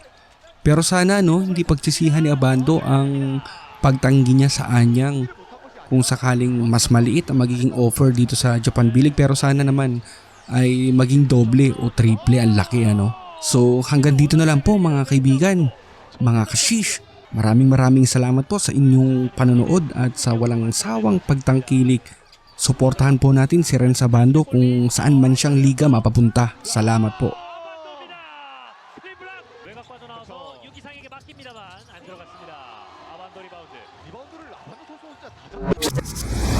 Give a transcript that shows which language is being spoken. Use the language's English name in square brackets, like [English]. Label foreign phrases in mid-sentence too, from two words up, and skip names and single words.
[Filipino] Pero sana no, hindi pagsisihan ni Abando ang pagtanggi niya sa Anyang kung sakaling mas maliit ang magiging offer dito sa Japan B-League, pero sana naman ay maging doble o triple ang laki, ano. So hanggang dito na lang po mga kaibigan, mga kashish. Maraming salamat po sa inyong panonood at sa walang sawang pagtangkilik. Suportahan po natin si Renz Abando kung saan man siyang liga mapapunta. Salamat po. [Korean] 외곽 빠져나와서 유기상에게 맡깁니다만 안 들어갔습니다. 아반도 리바운드. 리바운드를 아반도 선수가 진짜 다 잡.